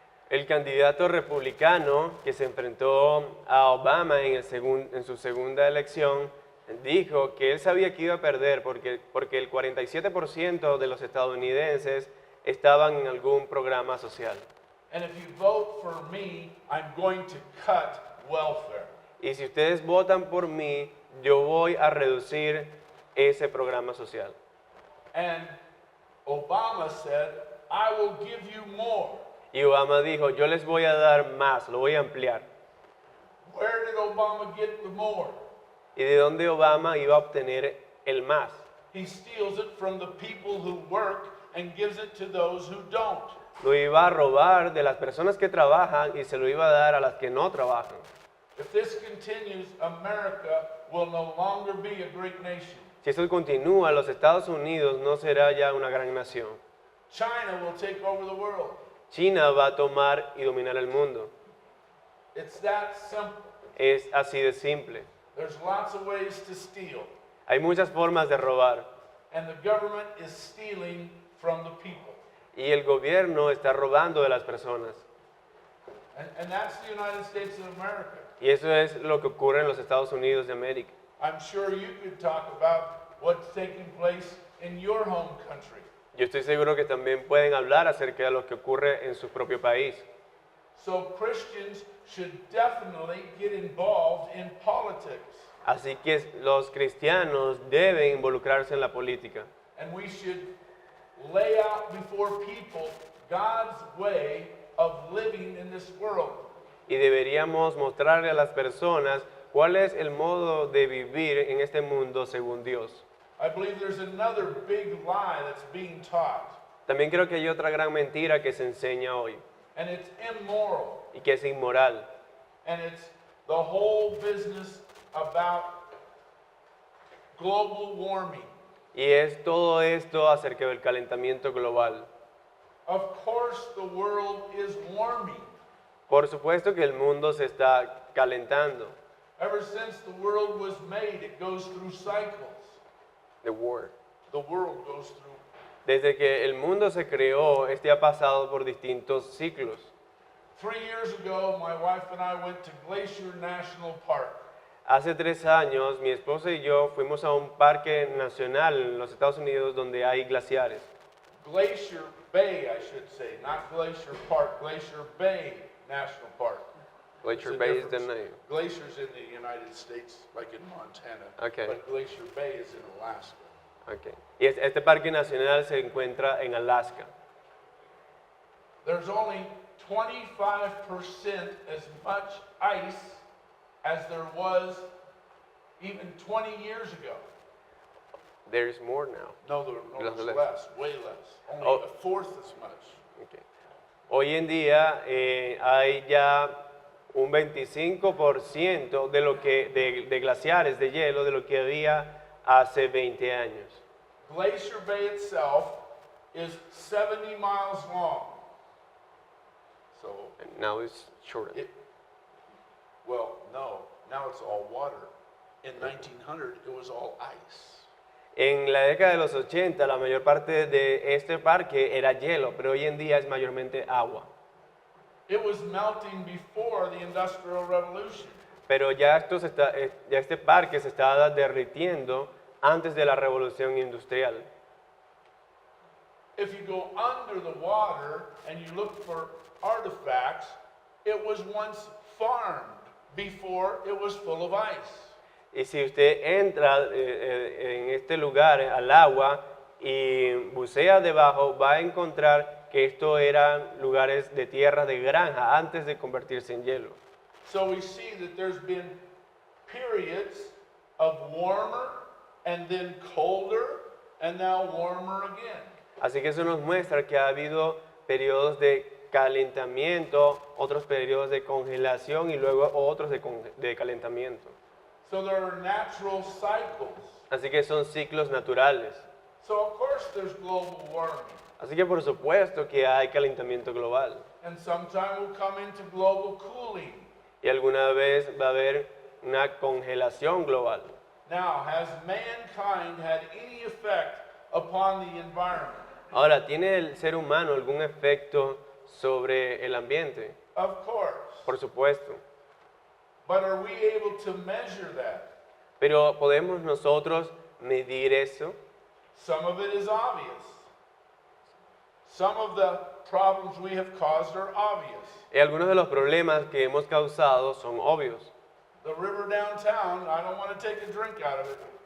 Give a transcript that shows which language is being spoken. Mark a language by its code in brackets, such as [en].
[es] el candidato republicano que se enfrentó a Obama en su segunda elección dijo que él sabía que iba a perder porque el 47% de los estadounidenses estaban en algún programa social. [en] And if you vote for me, I'm going to cut welfare. [es] Y si ustedes votan por mí, yo voy a reducir ese programa social. [en] And Obama said, I will give you more. [es] Y Obama dijo, yo les voy a dar más, lo voy a ampliar. [en] Where did Obama get the more? [es] ¿Y de dónde Obama iba a obtener el más? [en] He steals it from the people who work and gives it to those who don't. [es] Lo iba a robar de las personas que trabajan y se lo iba a dar a las que no trabajan. [en] If this continues, America will no longer be a great nation. [es] Si eso continúa, los Estados Unidos no será ya una gran nación. [en] China will take over the world. [es] China va a tomar y dominar el mundo. [en] It's that simple. [es] Es así de simple. [en] There's lots of ways to steal, [es] Hay muchas formas de robar [en] and the government is stealing from the people. [es] y el gobierno está robando de las personas. [en] And that's the United States of America. [es] Y eso es lo que ocurre en los Estados Unidos de América. [en] I'm sure you could talk about what's taking place in your home country. [es] Yo estoy seguro que también pueden hablar acerca de lo que ocurre en su propio país. [en] So Christians should definitely get involved in politics. [es] Así que los cristianos deben involucrarse en la política. [en] And we should lay out before people God's way of living in this world. [es] Y deberíamos mostrarle a las personas cuál es el modo de vivir en este mundo según Dios. [en] I believe there's another big lie that's being taught, [es] También creo que hay otra gran mentira que se enseña hoy [en] and it's immoral, [es] y que es inmoral. [en] and it's the whole business about global warming. [es] Y es todo esto acerca del calentamiento global. [en] Of course, the world is warming. [es] Por supuesto que el mundo se está calentando. [en] Ever since the world was made, it goes through cycles. The war. The world goes through. [es] Desde que el mundo se creó, este ha pasado por distintos ciclos. [en] 3 years ago, my wife and I went to Glacier National Park. [es] Hace 3 años, mi esposa y yo fuimos a un parque nacional en los Estados Unidos donde hay glaciares. [en] Glacier Bay, I should say, not Glacier Park, Glacier Bay National Park. Glacier It's a Bay is the difference. name. Glacier's in the United States, like in Montana. Okay. But Glacier Bay is in Alaska. Okay. [es] Y este parque nacional se encuentra en Alaska. [en] There's only 25% as much ice as there was even 20 years ago. There is more now. No, Less. there's less, way less. Only Oh. a fourth as much. Okay. [es] Hoy en día hay ya un 25% de lo que de glaciares de hielo de lo que había hace 20 años. [en] Glacier Bay itself is 70 miles long. So, And now it's shorter. it, well, no, now it's all water. In 1900, it was all ice. [es] En la década de los 80 la mayor parte de este parque era hielo, pero hoy en día es mayormente agua. [en] It was melting before the Industrial Revolution. [es] Pero ya, ya este parque se estaba derritiendo antes de la revolución industrial. [en] If you go under the water and you look for artifacts, it was once farmed before it was full of ice. [es] Y si usted entra en este lugar, al agua, y bucea debajo, va a encontrar que esto eran lugares de tierra de granja antes de convertirse en hielo. [en] So we see that there's been periods of warmer and then colder and now warmer again. [es] Así que eso nos muestra que ha habido periodos de calentamiento, otros periodos de congelación y luego otros de calentamiento. [en] So there are natural cycles. [es] Así que son ciclos naturales. [en] So of course there's global warming. [es] Así que por supuesto que hay calentamiento global. [en] And sometime we'll come into global cooling. [es] Y alguna vez va a haber una congelación global. [en] Now, has mankind had any effect upon the environment? [es] Ahora, ¿tiene el ser humano algún efecto sobre el ambiente? [en] Of course. [es] Por supuesto. [en] But are we able to measure that? [es] Pero ¿podemos nosotros medir eso? [en] Some of it is obvious. Some of the problems we have caused are obvious. [es] Y algunos de los problemas que hemos causado son obvios. [en] The river downtown, I don't want to take a drink out of it.